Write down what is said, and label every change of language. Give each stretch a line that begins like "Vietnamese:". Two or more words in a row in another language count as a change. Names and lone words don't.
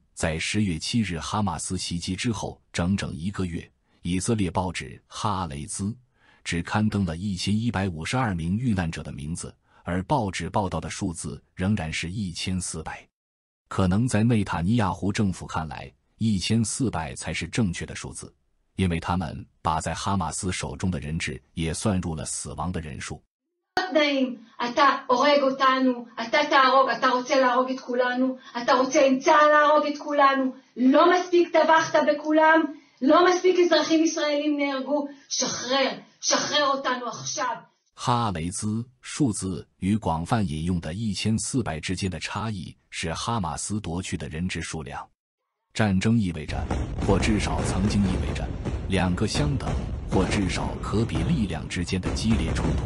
Chinese: 在10月7日哈马斯袭击之后整整1个月，以色列报纸《哈雷兹》只刊登了1152名遇难者的名字，而报纸报道的数字仍然是1400。可能在内塔尼亚胡政府看来，1400才是正确的数字，因为他们把在哈马斯手中的人质也算入了死亡的人数。
Hebrew: אתה הורג אותנו, אתה תהרוג, אתה רוצה להרוג את כולנו, אתה רוצה עם צה"ל להרוג את כולנו, לא מספיק טבחת בכולם, לא מספיק אזרחים ישראלים נהרגו, שחרר אותנו עכשיו。
Chinese: 哈雷兹数字与广泛引用的1400之间的差异是哈马斯夺取的人质数量。战争意味着，或至少曾经意味着，两个相等或至少可比力量之间的激烈冲突。